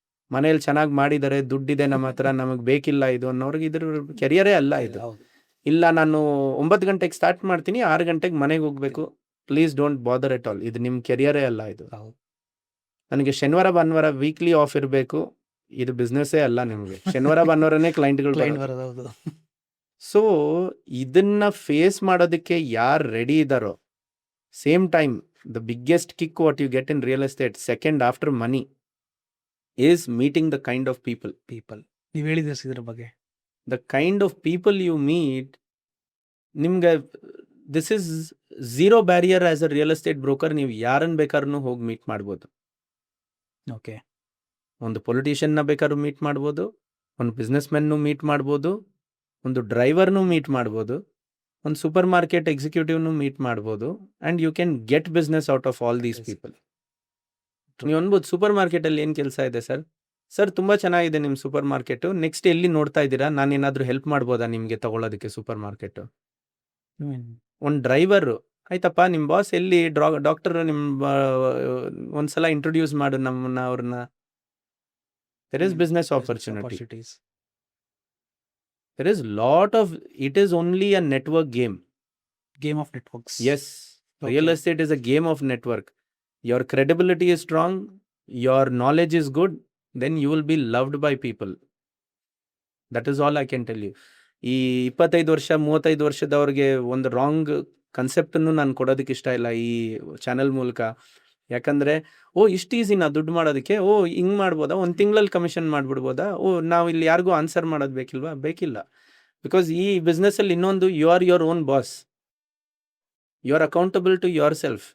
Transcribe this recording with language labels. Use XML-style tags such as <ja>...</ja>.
<kn>ಮನೇಲಿ ಚೆನ್ನಾಗಿ ಮಾಡಿದ್ದಾರೆ, ದುಡ್ಡಿದೆ ನಮ್ಮ ಹತ್ರ, ನಮಗೆ ಬೇಕಿಲ್ಲ ಇದು ಅನ್ನೋರ್ಗೆ ಇದ್ರ ಕೆರಿಯರೇ ಅಲ್ಲ ಇದು. ಇಲ್ಲ ನಾನು 9 ಗಂಟೆಗೆ ಸ್ಟಾರ್ಟ್ ಮಾಡ್ತೀನಿ, 6 ಗಂಟೆಗೆ ಮನೆಗೆ ಹೋಗ್ಬೇಕು,</kn> <en>Please don't bother at all.</en> <kn>ಇದು ನಿಮ್ಮ ಕೆರಿಯರೇ ಅಲ್ಲ ಇದು. ನನಗೆ ಶನಿವಾರ ಭಾನುವಾರ ವೀಕ್ಲಿ ಆಫ್ ಇರಬೇಕು, ಇದು ಬಿಸ್ನೆಸ್ಸೇ ಅಲ್ಲ ನಿಮಗೆ. ಶನಿವಾರ ಭಾನುವಾರನೇ ಕ್ಲೈಂಟ್ಗಳು. ಸೊ ಇದನ್ನ ಫೇಸ್ ಮಾಡೋದಕ್ಕೆ ಯಾರು ರೆಡಿ ಇದ್ದಾರೋ, same time</kn> <en>the biggest kick what you get in real estate second after money is meeting the kind of people.</en> <kn>ನೀವು ಹೇಳಿದ್ರೆ ಇದ್ರ ಬಗ್ಗೆ</kn> <en>the kind of people you meet,</en> <kn>ನಿಮ್ಗೆ</kn> <en>this is zero barrier as a real estate broker.</en> <kn>ನೀವು ಯಾರನ್ನ ಬೇಕಾದ್ರೂ ಹೋಗಿ meet ಮಾಡ್ಬೋದು.</kn> <en>okay,</en> <kn>ಒಂದು ಪೊಲಿಟಿಷಿಯನ್ನ ಬೇಕಾದ್ರೂ ಮೀಟ್ ಮಾಡ್ಬೋದು, ಒಂದು ಬಿಸ್ನೆಸ್ ಮೆನ್ನು ಮೀಟ್ ಮಾಡ್ಬೋದು, ಒಂದು ಡ್ರೈವರ್ನು ಮೀಟ್ ಮಾಡ್ಬೋದು, ಒಂದು ಸೂಪರ್ ಮಾರ್ಕೆಟ್ ಎಕ್ಸಿಕ್ಯೂಟಿವ್ನು ಮೀಟ್ ಮಾಡ್ಬೋದು.</kn> <en>And you can get business out of all these people.</en> <kn>ನೀವು ಅನ್ಬೋದು ಸೂಪರ್ ಮಾರ್ಕೆಟಲ್ಲಿ ಏನು ಕೆಲಸ ಇದೆ ಸರ್ ತುಂಬ ಚೆನ್ನಾಗಿದೆ ನಿಮ್ಮ ಸೂಪರ್ ಮಾರ್ಕೆಟು, ನೆಕ್ಸ್ಟ್ ಎಲ್ಲಿ ನೋಡ್ತಾ ಇದ್ದೀರಾ, ನಾನೇನಾದರೂ ಹೆಲ್ಪ್ ಮಾಡ್ಬೋದಾ ನಿಮಗೆ ತಗೊಳ್ಳೋದಕ್ಕೆ ಸೂಪರ್ ಮಾರ್ಕೆಟು? ಒಂದು ಡ್ರೈವರು, ಆಯ್ತಪ್ಪ ನಿಮ್ಮ ಬಾಸ್ ಎಲ್ಲಿ ಡಾಕ್ಟರ್, ನಿಮ್ಮ ಒಂದ್ಸಲ ಇಂಟ್ರೊಡ್ಯೂಸ್ ಮಾಡು ನಮ್ಮನ್ನ, ಅವ್ರನ್ನ.</kn> <en>There is business opportunities. There is lot of, it is only a network game of networks. Yes, real estate is a game of network. Your credibility is strong, your knowledge is good, then you will be loved by people. That is all I can tell you.</en> <kn>ಈ 25 ವರ್ಷ 35 ವರ್ಷದವ್ರಿಗೆ ಒಂದು wrong ಕನ್ಸೆಪ್ಟನ್ನು ನಾನು ಕೊಡೋದಕ್ಕೆ ಇಷ್ಟ ಇಲ್ಲ ಈ channel ಮೂಲಕ. ಯಾಕಂದರೆ ಇಷ್ಟು ಈಸಿನಾ ದುಡ್ಡು ಮಾಡೋದಕ್ಕೆ, ಹಿಂಗೆ ಮಾಡ್ಬೋದಾ, ಒಂದು ತಿಂಗಳಲ್ಲಿ ಕಮಿಷನ್ ಮಾಡಿಬಿಡ್ಬೋದಾ, ನಾವು ಇಲ್ಲಿ ಯಾರಿಗೂ ಆನ್ಸರ್ ಮಾಡೋದು ಬೇಕಿಲ್ಲ.</kn> <en>because</en> <kn>ಈ ಬಿಸ್ನೆಸ್ಸಲ್ಲಿ ಇನ್ನೊಂದು,</kn> <en>You are your own boss, you are accountable to yourself.</en>